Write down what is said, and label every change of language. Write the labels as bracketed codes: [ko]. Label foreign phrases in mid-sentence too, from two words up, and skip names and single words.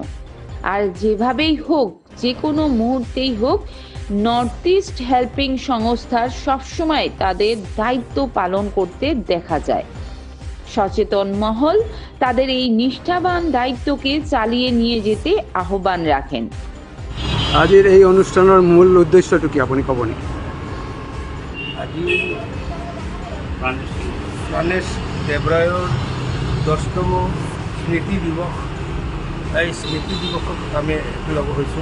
[bn] আর যেভাবেই হোক, যে কোনো মুহূর্তেই হোক, নর্থ ইস্ট হেল্পিং সংস্থার সবসময় তাদের দায়িত্ব পালন করতে দেখা যায়। সচেতন মহল তাদের এই নিষ্ঠাবান দায়িত্বকে চালিয়ে নিয়ে যেতে আহ্বান রাখেন। [as] আজিৰ এই অনুষ্ঠানৰ মূল উদ্দেশ্যটো কি আপুনি ক'ব নেকি? আজি প্ৰাণেশ দেৱৰায়ৰ 10তম স্মৃতি দিৱস। এই স্মৃতি দিৱসত আমি একেলগ হৈছোঁ।